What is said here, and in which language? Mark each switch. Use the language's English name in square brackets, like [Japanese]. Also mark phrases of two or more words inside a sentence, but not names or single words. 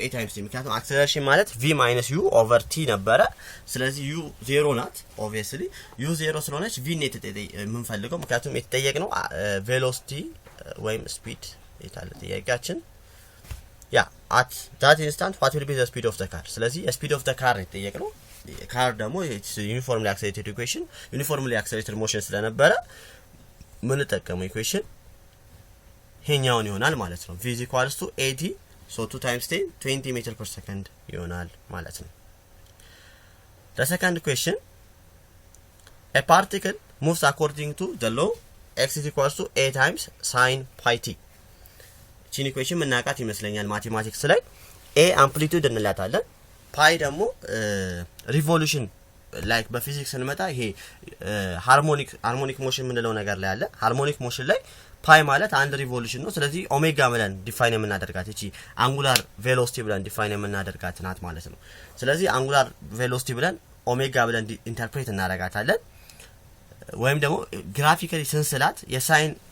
[English] a times t ምክንያቱም acceleration ማለት v minus u over t [Amharic] ነበረ ስለዚህ [English] u 0 ናት obviously u 0 ስለሆነች v [Amharic] ኔት የምንፈልገው ምክንያቱም የተጠየቅነው [English] velocity ወይም speed [Amharic] የታለ ጥያቄያችን ያ [English] at that instant what will be the speed of the car ስለዚህ speed of the car የተጠየቅነው car ደግሞ uniformly accelerated equation uniformly accelerated motion [Amharic] ስለነበረ ምን ተጠቀመው [English] equation [Amharic] ይሄኛውን ይሆናል ማለት ነው [English] v is equals to 80 so 2 times 10 20 meter per second [Amharic] ይሆናል ማለት ነው [English] the second question a particle moves according to the law x is equals to a times sin pi t [Amharic] ቺን ኢኩዌሽን መናቃት ይመስለኛል ማቴማቲክስ ላይ [English] a [Amharic] amplitude እንላታለን pi ደግሞ revolution ላይክ በፊዚክስ እንመጣ ይሄ [English] harmonic motion [Amharic] ምንለው ነገር ላይ አለ [English] harmonic motion [Amharic] ላይ ፓይ ማለት አንድ ሪቮሉሽን ነው ስለዚህ ኦሜጋ ብለን ዲፋይን የምናደርጋት እቺ [English] angular velocity [Amharic] ብለን ዲፋይን የምናደርጋት ናት ማለት ነው ስለዚህ [English] angular velocity [Amharic] ብለን ኦሜጋ ብለን ኢንተርፕሬት እናደርጋታለን ወይም ደግሞ ግራፊካሊ ስንስላት የሳይን